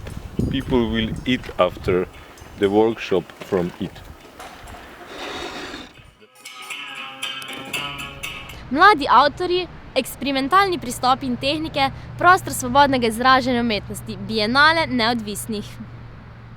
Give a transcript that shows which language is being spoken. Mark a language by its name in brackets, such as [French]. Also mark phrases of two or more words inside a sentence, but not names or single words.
[English] People will eat after the workshop from it. [Slovenian] Mladi avtorji, eksperimentalni pristopi in tehnike, prostor svobodnega izražanja umetnosti, bienale neodvisnih.